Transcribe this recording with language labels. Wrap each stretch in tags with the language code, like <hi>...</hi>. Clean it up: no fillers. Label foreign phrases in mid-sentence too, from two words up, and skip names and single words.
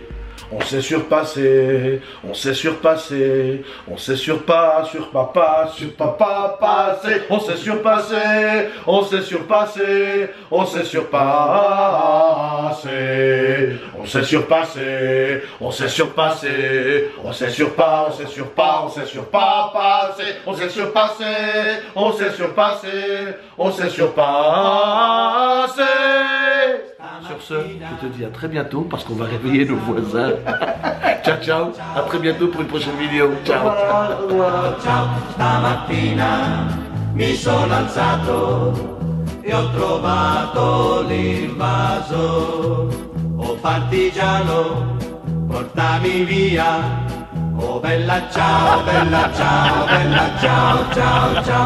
<fr>On s'est surpassé, on s'est surpassé, on s'est sur papa, passé, on s'est surpassé, on s'est surpassé, on s'est surpassé, on s'est surpassé, on s'est surpassé, on s'est surpas, on s'est surpas, on s'est surpassé, on s'est surpassé, on s'est surpassé, on s'est surpassé. Sur ce, je te dis à très bientôt parce qu'on va réveiller nos voisins.</fr> <it>Ciao, ciao.</it> <fr>À très bientôt pour une prochaine vidéo. Ciao.</fr> <it>Ciao, stamattina mi sono alzato e ho trovato l'invaso. Oh partigiano, portami via. Oh bella ciao, bella ciao, bella ciao, ciao, ciao.</it>